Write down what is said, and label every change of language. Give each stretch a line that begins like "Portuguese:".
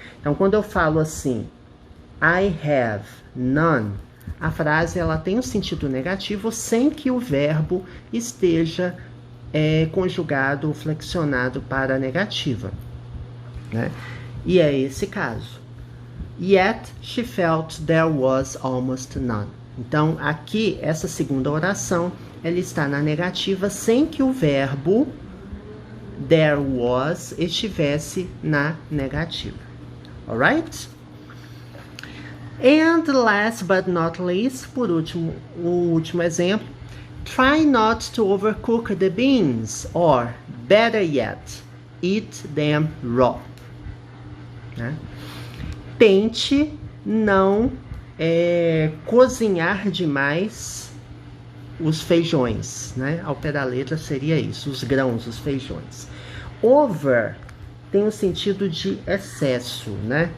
Portuguese: Então, quando eu falo assim,
English: I have none,
Portuguese: a frase ela tem um sentido negativo sem que o verbo esteja conjugado ou flexionado para a negativa, né? E é esse caso.
English: Yet she felt there was almost none.
Portuguese: Então, aqui, essa segunda oração, ela está na negativa sem que o verbo there was estivesse na negativa.
English: Alright? And last but not least,
Portuguese: por último, o último exemplo.
English: Try not to overcook the beans, or better yet, eat them raw.
Portuguese: Né? Tente não cozinhar demais os feijões, né? Ao pé da letra seria isso, os grãos, os feijões. Over tem o sentido de excesso, né?